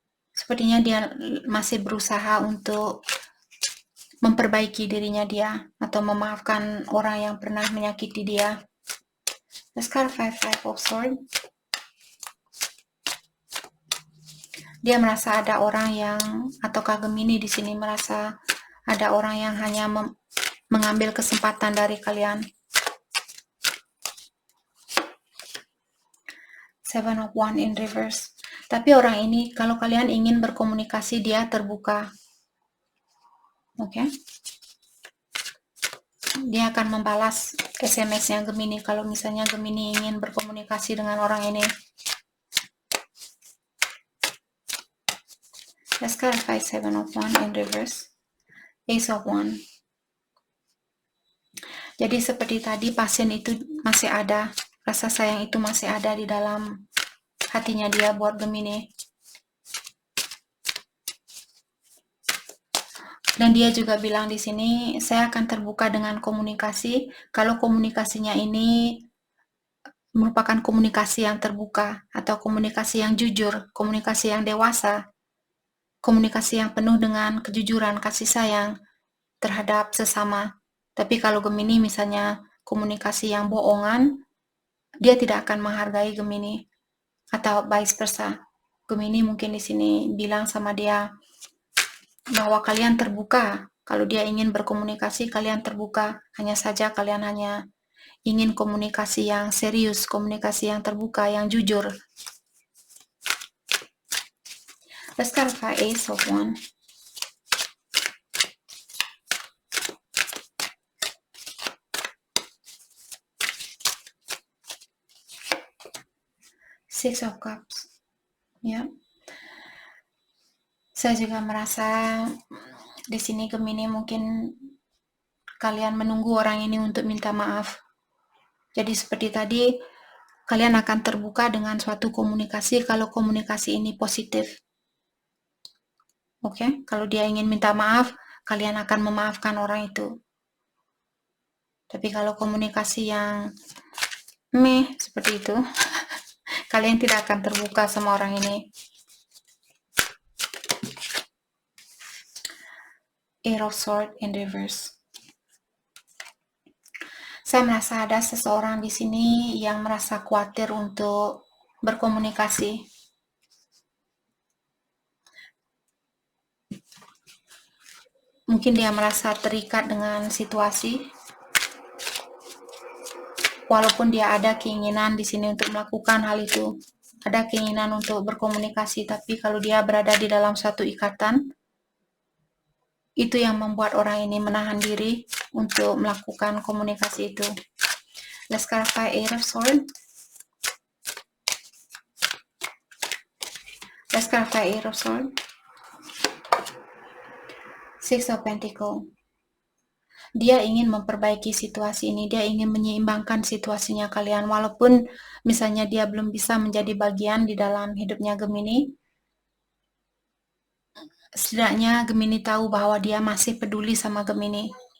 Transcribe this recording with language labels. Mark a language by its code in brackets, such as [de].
[id] Sepertinya dia masih berusaha untuk memperbaiki dirinya dia atau memaafkan orang yang pernah menyakiti dia. [en] Let's clarify Five of Swords. [id] Dia merasa ada orang yang, ataukah Gemini di sini merasa ada orang yang hanya mengambil kesempatan dari kalian. [en] Seven of Wands in reverse. [id] Tapi orang ini, kalau kalian ingin berkomunikasi, dia terbuka. Oke. Dia akan membalas SMS-nya Gemini kalau misalnya Gemini ingin berkomunikasi dengan orang ini. [en] Let's clarify Seven of Wands in reverse. Ace of Wands. [id] Jadi seperti tadi, passion itu masih ada. Rasa sayang itu masih ada di dalam hatinya dia buat Gemini. Dan dia juga bilang di sini, saya akan terbuka dengan komunikasi. Kalau komunikasinya ini merupakan komunikasi yang terbuka, atau komunikasi yang jujur, komunikasi yang dewasa, komunikasi yang penuh dengan kejujuran, kasih sayang terhadap sesama. Tapi kalau Gemini misalnya komunikasi yang bohongan, dia tidak akan menghargai Gemini, atau vice versa. Gemini mungkin di sini bilang sama dia bahwa kalian terbuka. Kalau dia ingin berkomunikasi, kalian terbuka. Hanya saja kalian hanya ingin komunikasi yang serius, komunikasi yang terbuka, yang jujur. [en] Let's clarify Ace of Wands. Six of Cups. Ya. [id] Saya juga merasa di sini Gemini mungkin kalian menunggu orang ini untuk minta maaf. Jadi seperti tadi, kalian akan terbuka dengan suatu komunikasi kalau komunikasi ini positif. Oke, kalau dia ingin minta maaf, kalian akan memaafkan orang itu. Tapi kalau komunikasi yang seperti itu, kalian tidak akan terbuka sama orang ini. [en] Eight of Swords in reverse. [id] Saya merasa ada seseorang di sini yang merasa khawatir untuk berkomunikasi. Mungkin dia merasa terikat dengan situasi. Walaupun dia ada keinginan di sini untuk melakukan hal itu, ada keinginan untuk berkomunikasi, tapi kalau dia berada di dalam suatu ikatan, itu yang membuat orang ini menahan diri untuk melakukan komunikasi itu. [en] Let's clarify Eight of Swords. Let's clarify Eight of Swords. Six of Pentacles. [id] Dia ingin memperbaiki situasi ini, dia ingin menyeimbangkan situasinya kalian, walaupun misalnya dia belum bisa menjadi bagian di dalam hidupnya Gemini. Setidaknya Gemini tahu bahwa dia masih peduli sama Gemini.